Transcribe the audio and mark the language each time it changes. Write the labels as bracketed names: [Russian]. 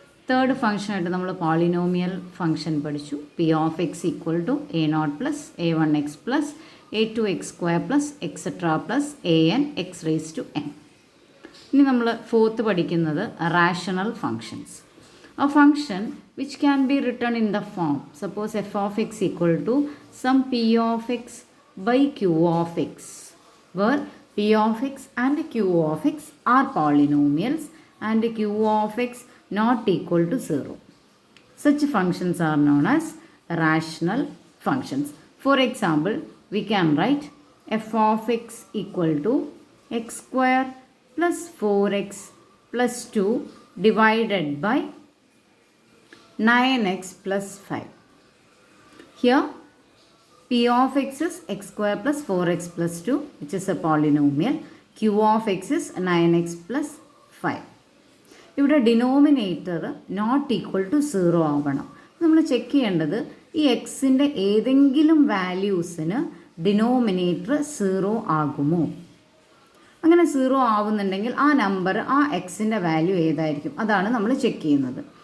[Malayalam] Third ഫംഗ്ഷനായിട്ട് നമ്മൾ polynomial function പഠിച്ചു, [English] P of x equal to a not plus a one x plus a2x square plus etcetera plus an x raise to n. [Malayalam] ഇനി നമ്മൾ fourth പഠിക്കുന്നത് rational functions. [English] A function which can be written in the form, suppose f of x equal to some p of x by q of x, where p of x and q of x are polynomials and q of x not equal to 0. Such functions are known as rational functions. For example, we can write f of x equal to x square plus 4x plus 2 divided by 9x plus 5. Here p of x is x square plus 4x plus 2, which is a polynomial. q of x is 9x plus 5. [Malayalam] ഇവിടെ denominator not equal to 0 ആവണം. നമ്മൾ check ചെയ്യേണ്ടത് ഈ എക്സിൻ്റെ ഏതെങ്കിലും വാല്യൂസിന് denominator 0 ആകുമോ. അങ്ങനെ 0 ആവുന്നുണ്ടെങ്കിൽ ആ നമ്പർ, ആ എക്സിൻ്റെ വാല്യൂ ഏതായിരിക്കും, അതാണ് നമ്മൾ ചെക്ക് ചെയ്യുന്നത്.